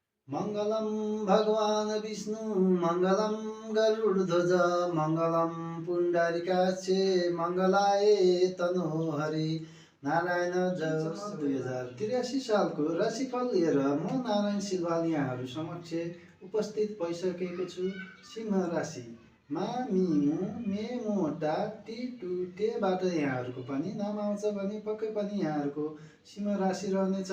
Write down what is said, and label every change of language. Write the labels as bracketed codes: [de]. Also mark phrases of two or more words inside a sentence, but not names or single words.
[sa] मङ्गलं भगवान् विष्णु मङ्गलं गरुडध्वज मङ्गलं पुण्डरीकाक्षे मङ्गलाय तनोहरि [ne] नारायण जन्म 2083 सालको राशिफल लिएर म नारायण सिलवाल यहाँहरू समक्ष उपस्थित भइसकेको छु। सिंह राशि मा मिमु मे मोटा टी टु टेबाट यहाँहरूको पनि नाम आउँछ भने पक्कै पनि यहाँहरूको सिंह राशि रहनेछ।